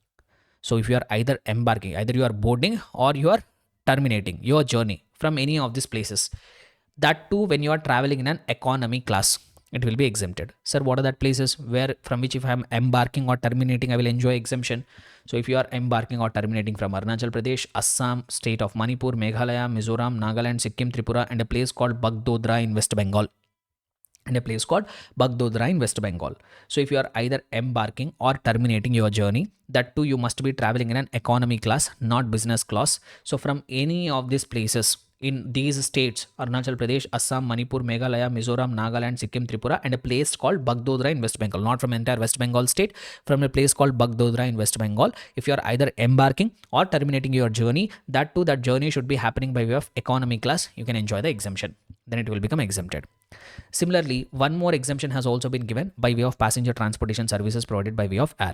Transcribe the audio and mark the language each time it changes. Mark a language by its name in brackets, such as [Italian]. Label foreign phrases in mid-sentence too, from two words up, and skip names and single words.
[English] So if you are either embarking, either you are boarding or you are terminating your journey from any of these places, that too when you are traveling in an economy class, it will be exempted. Sir, what are that places where from which if I am embarking or terminating, I will enjoy exemption? So if you are embarking or terminating from Arunachal Pradesh, Assam, state of Manipur, Meghalaya, Mizoram, Nagaland, Sikkim, Tripura, and a place called Bagdodra in West Bengal. And a place called Bagdodra in West Bengal. So if you are either embarking or terminating your journey, that too you must be traveling in an economy class, not business class. So from any of these places in these states, Arunachal Pradesh, Assam, Manipur, Meghalaya, Mizoram, Nagaland, Sikkim, Tripura, and a place called Bagdodra in West Bengal, not from entire West Bengal state, from a place called Bagdodra in West Bengal. If you are either embarking or terminating your journey, that too that journey should be happening by way of economy class, you can enjoy the exemption. Then it will become exempted. Similarly, one more exemption has also been given by way of passenger transportation services provided by way of air.